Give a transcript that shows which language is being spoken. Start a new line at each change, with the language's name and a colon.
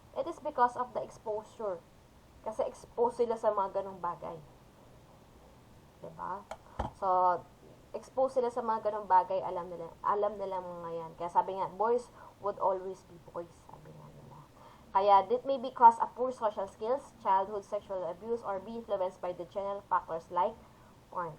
English: It is because of the exposure.
Filipino: Kasi exposed sila sa mga ganong bagay. Diba? So, expose sila sa mga ganong bagay, alam nila mga yan. Kaya sabi nga, boys would always be boys, sabi nga nila.
English: Kaya, that may be cause of poor social skills, childhood sexual abuse, or be influenced by the general factors like porn.